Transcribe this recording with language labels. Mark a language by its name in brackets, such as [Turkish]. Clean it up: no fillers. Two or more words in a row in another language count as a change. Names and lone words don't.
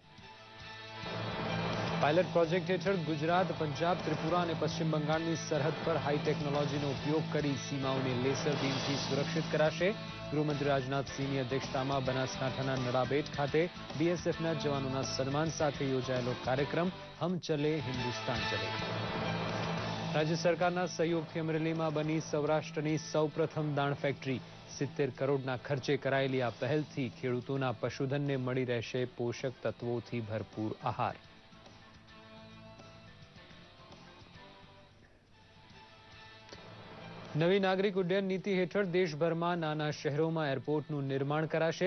[Gujarati] પાયલટ પ્રોજેક્ટ હેઠળ ગુજરાત, પંજાબ, ત્રિપુરા અને પશ્ચિમ બંગાળની સરહદ પર હાઈ ટેકનોલોજીનો ઉપયોગ કરી સીમાઓને લેસર બીમથી સુરક્ષિત કરાશે। ગૃહમંત્રી રાજનાથસિંહની અધ્યક્ષતામાં બનાસકાંઠાના નડાબેટ ખાતે બીએસએફના જવાનોના સન્માન સાથે યોજાયેલો કાર્યક્રમ હમ ચલે હિન્દુસ્તાન ચલે। રાજ્ય સરકારના સહયોગથી અમરેલીમાં બની સૌરાષ્ટ્રની સૌપ્રથમ દાણ ફેક્ટરી। 70 કરોડના ખર્ચે કરાયેલી આ પહેલથી ખેડૂતોના પશુધનને મળી રહેશે પોષક તત્વોથી ભરપૂર આહાર। નવી નાગરિક ઉડ્ડયન નીતિ હેઠળ દેશભરમા નાના શહેરોમાં એરપોર્ટનું નિર્માણ કરાશે।